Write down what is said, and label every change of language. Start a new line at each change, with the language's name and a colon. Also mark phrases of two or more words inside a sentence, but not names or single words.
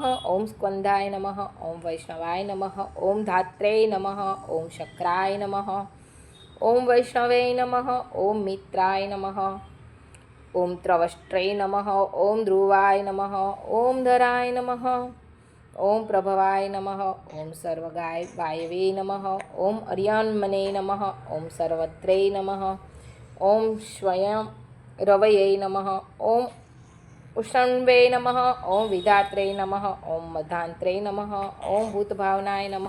Sanskrit: ओम स्कंधाय नमः। ओम वैष्णवाय नमः। ओम धात्रे नमः। ओम शक्राय नमः। ओम वैष्णवे नमः। ओम मित्राय नमः। ओम त्रवष्ट्रे नमः। ओम ध्रुवाय नमः। ओम धराय नमः। ઓમ પ્રભવાય નમઃ. ઓમ સર્વગાય વાયવે નમઃ. ઓમ અર્યાન્મને નમઃ. ઓમ સર્વત્રે નમઃ. ઓમ સ્વયં રવયે નમઃ. ઓમ ઉષણવે નમઃ. ઓમ વિધાત્રે નમઃ. ઓમ મધાંત્રે નમઃ. ઓમ ભૂતભાવનાય નમઃ.